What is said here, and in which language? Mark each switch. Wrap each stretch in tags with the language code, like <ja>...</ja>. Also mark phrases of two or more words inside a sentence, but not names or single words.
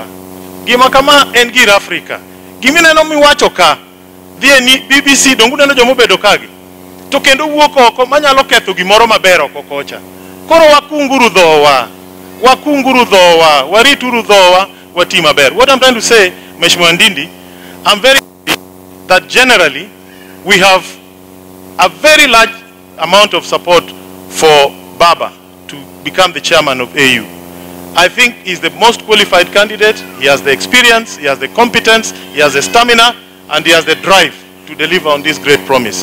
<luo>Gima kama en gir Afrika. Gimineno miwacho ka, dhie ni BBC dongu neno jomo bedo kagi. To kendo wuok oko manyalo ketho gimoro maber oko kocha. Koro wakunguru dhowa, warituru dhowa, wati maber.</luo> <en>What I'm trying to say, Mheshimiwa Ndindi, I'm very happy that generally we have a very large amount of support for Baba to become the chairman of AU. I think he's the most qualified candidate. He has the experience, he has the competence, he has the stamina, and he has the drive to deliver on this great promise.</en>